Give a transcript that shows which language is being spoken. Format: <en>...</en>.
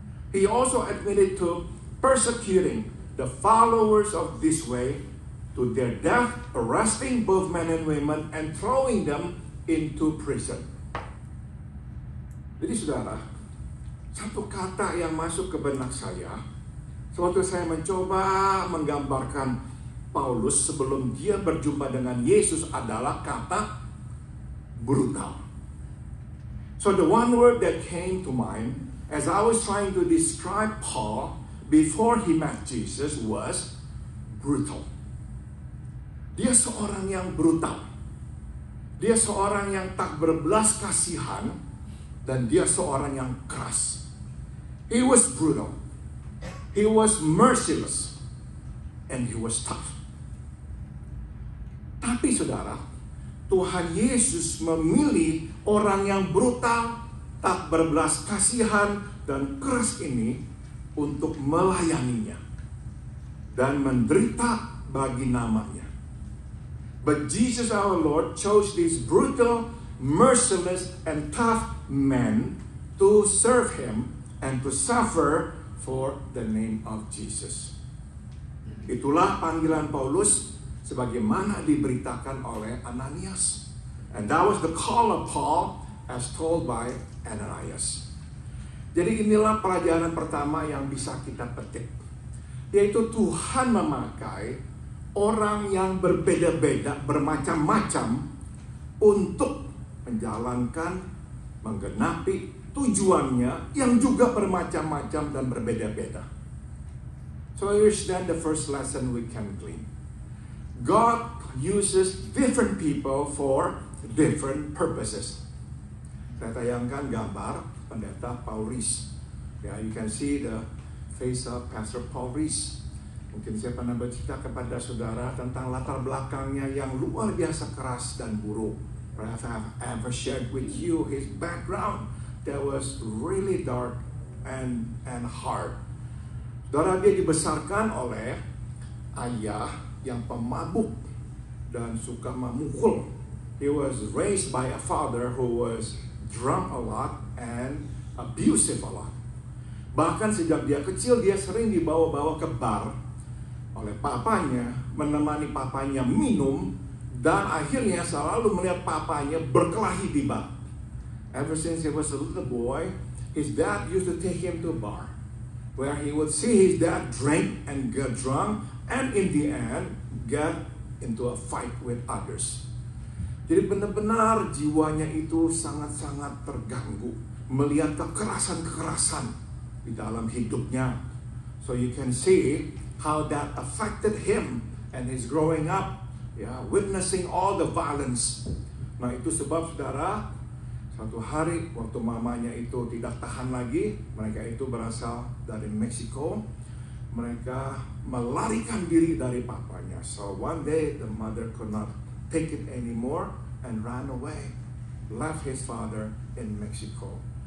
<en>He also admitted to persecuting the followers of this way to their death, arresting both men and women and throwing them into prison.</en> <id>Jadi saudara, satu kata yang masuk ke benak saya sewaktu saya mencoba menggambarkan Paulus sebelum dia berjumpa dengan Yesus adalah kata brutal.</id> <en>So the one word that came to mind as I was trying to describe Paul before he met Jesus was brutal.</en> <id>Dia seorang yang brutal. Dia seorang yang tak berbelas kasihan. Dan dia seorang yang keras.</id> <en>He was brutal. He was merciless. And he was tough.</en> <id>Tapi saudara, Tuhan Yesus memilih orang yang brutal, tak berbelas kasihan, dan keras ini untuk melayaninya. Dan menderita bagi namanya.</id> <en>But Jesus our Lord chose these brutal, merciless, and tough men to serve Him and to suffer for the name of Jesus.</en> <id>Itulah panggilan Paulus sebagaimana diberitakan oleh Ananias.</id> <en>And that was the call of Paul as told by Ananias.</en> <id>Jadi inilah pelajaran pertama yang bisa kita petik. Yaitu Tuhan memakai orang yang berbeda-beda, bermacam-macam untuk menjalankan, menggenapi tujuannya yang juga bermacam-macam dan berbeda-beda.</id> <en>So here's then the first lesson we can glean. God uses different people for different purposes.</en> <id>Saya tayangkan gambar pendeta Paul Rees. Ya,</id> <en>you can see the face of Pastor Paul Rees.</en> <id>Mungkin saya pernah bercerita kepada saudara tentang latar belakangnya yang luar biasa keras dan buruk.</id> <en>Perhaps I have ever shared with you his background that was really dark and hard.</en> <id>Saudara, dia dibesarkan oleh ayah yang pemabuk dan suka memukul.</id> <en>He was raised by a father who was drunk a lot and abusive a lot.</en> <id>Bahkan sejak dia kecil dia sering dibawa-bawa ke bar oleh papanya, menemani papanya minum, dan akhirnya selalu melihat papanya berkelahi di bar.</id> <en>Ever since he was a little boy, his dad used to take him to a bar where he would see his dad drink and get drunk and in the end get into a fight with others.</en> <id>Jadi benar-benar jiwanya itu sangat-sangat terganggu melihat kekerasan-kekerasan di dalam hidupnya.</id> <en>So you can see how that affected him and his growing up, witnessing all the violence.</en> <id>Nah, itu sebab saudara, satu hari waktu mamanya itu tidak tahan lagi, mereka itu berasal dari Meksiko, mereka melarikan diri dari papanya.</id> <en>So one day the mother could not take it anymore and ran away, left his father in Mexico.</en>